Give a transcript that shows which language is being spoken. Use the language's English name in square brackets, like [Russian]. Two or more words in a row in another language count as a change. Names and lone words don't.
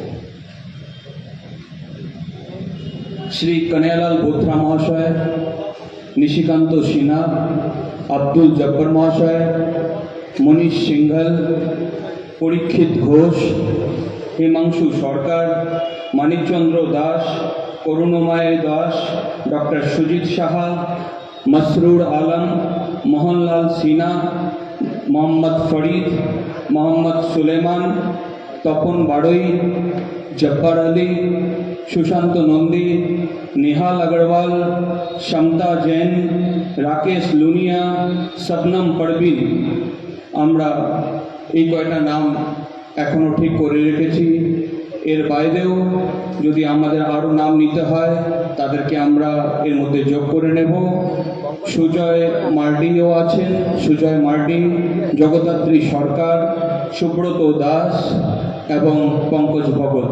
[Bangla] শ্রী কনৈয়ালাল বোথরা মহাশয়, নিশিকান্ত সিনহা, আব্দুল জব্বর মহাশয়, মনীষ সিংঘল, পরীক্ষিত ঘোষ, হিমাংশু সরকার, মানিকচন্দ্র দাস, করুণময় দাস, ডক্টর সুজিত সাহা, মসরুর আলম, মোহনলাল সিনহা, মোহাম্মদ ফরিদ, মোহাম্মদ সুলেমান, তপন বাড়ই, জব্বার আলী, सुशांत नंदी, निहाल अग्रवाल, समता जैन, राकेश लुनिया, शबनम परवीन। আমরা এই কয়টা নাম এখনও ঠিক করে রেখেছি। এর বাইরেও যদি আমাদের আরও নাম নিতে হয় তাদেরকে আমরা এর মধ্যে যোগ করে নেব। সুজয় মার্ডিও আছেন, সুজয় মার্ডি, জগদ্ধাত্রী সরকার, সুব্রত দাস এবং পঙ্কজ ভগত।